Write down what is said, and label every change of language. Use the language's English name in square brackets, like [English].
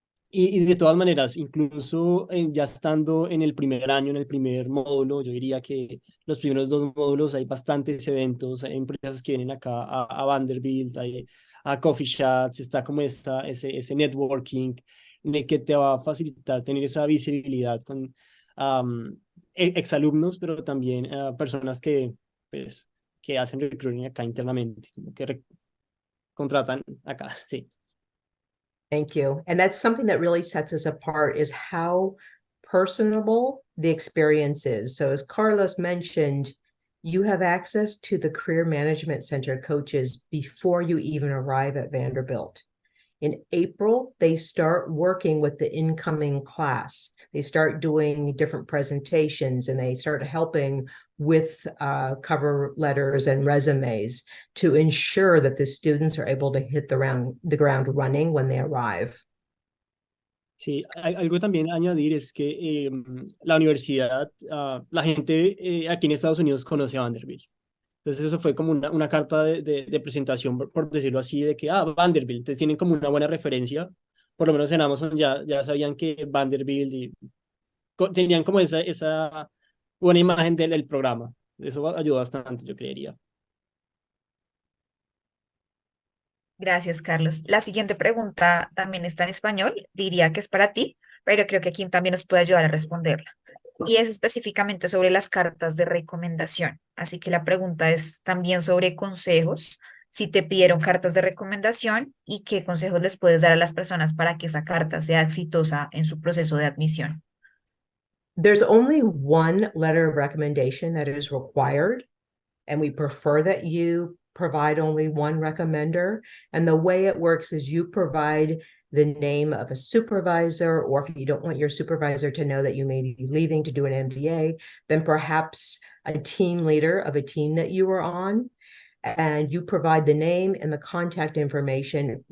[Spanish] Y de todas maneras, incluso ya estando en el primer año, en el primer módulo, yo diría que los primeros dos módulos hay bastantes eventos, hay empresas que vienen acá a Vanderbilt, hay a coffee shops, está como ese networking en el que te va a facilitar tener esa visibilidad con exalumnos, pero también personas pues, que hacen recruiting acá internamente, como que contratan acá, sí. [English] Thank you. And that's something that really sets us apart is how personable the experience is. So as Carlos mentioned, you have access to the Career Management Center coaches before you even arrive at Vanderbilt. In April, they start working with the incoming class. They start doing different presentations and they start helping with cover letters and resumes to ensure that the students are able to hit the ground running when they arrive. [Spanish] Sí, algo también a añadir es que la universidad, la gente aquí en Estados Unidos conoce a Vanderbilt. Entonces eso fue como una carta de presentación, por decirlo así, de que, Vanderbilt, entonces tienen como una buena referencia, por lo menos en Amazon ya sabían que Vanderbilt y tenían como esa buena imagen del programa. Eso ayudó bastante, yo creería. Gracias, Carlos. La siguiente pregunta también está en español, diría que es para ti, pero creo que Kim también nos puede ayudar a responderla. Y es específicamente sobre las cartas de recomendación. Así que la pregunta es también sobre consejos, si te pidieron cartas de recomendación y qué consejos les puedes dar a las personas para que esa carta sea exitosa en su proceso de admisión. [English] There's only one letter of recommendation that is required, and we prefer that you provide only one recommender. And the way it works is you provide the name of a supervisor, or if you don't want your supervisor to know that you may be leaving to do an MBA, then perhaps a team leader of a team that you were on, and you provide the name and the contact information.